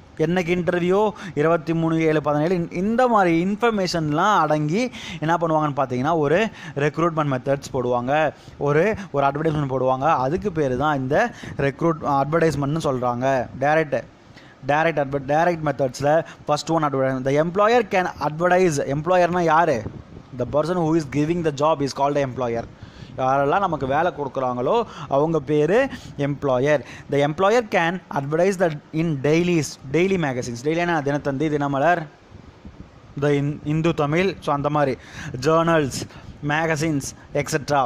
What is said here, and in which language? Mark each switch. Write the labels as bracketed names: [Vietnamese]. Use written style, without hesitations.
[Tamil] என்னைக்கு இன்டர்வியூ, 23/7/17. இந்த மாதிரி இன்ஃபர்மேஷன்லாம் அடங்கி என்ன பண்ணுவாங்கன்னு பார்த்தீங்கன்னா, ஒரு ரெக்ரூட்மெண்ட் மெத்தட்ஸ் போடுவாங்க, ஒரு அட்வர்டைஸ்மெண்ட் போடுவாங்க. அதுக்கு பேர் தான் இந்த அட்வர்டைஸ்மெண்ட்னு சொல்கிறாங்க. Direct மெத்தட்ஸில் first one advertisement. [English] The employer can advertise. [Tamil] எம்ப்ளாயர்னால் யார், [English] the person who is giving the job is called an employer. [Tamil] யாரெல்லாம் நமக்கு வேலை கொடுக்குறாங்களோ அவங்க பேர் employer. [English] The employer can advertise the in daily magazines. [Tamil] டெய்லியான Dinathanthi, Dinamalar, the Hindu Tamil, so அந்த மாதிரி ஜேர்னல்ஸ், magazines, etc.